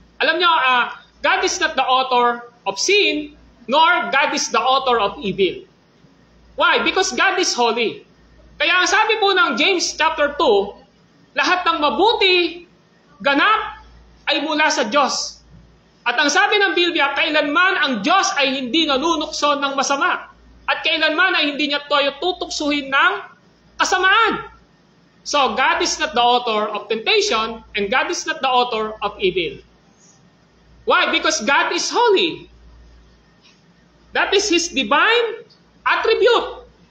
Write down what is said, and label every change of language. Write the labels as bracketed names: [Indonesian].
[Filipino] Alam nyo, [English] God is not the author of sin, nor God is the author of evil. Why? Because God is holy. [Filipino] Kaya ang sabi po ng James chapter 2, lahat ng mabuti, ganap, ay mula sa Diyos. At ang sabi ng Biblia, kailanman ang Diyos ay hindi nanunukso ng masama. At kailanman ay hindi niya tayo tutuksuhin ng kasamaan. [English] So, God is not the author of temptation, and God is not the author of evil. Why? Because God is holy. That is His divine attribute.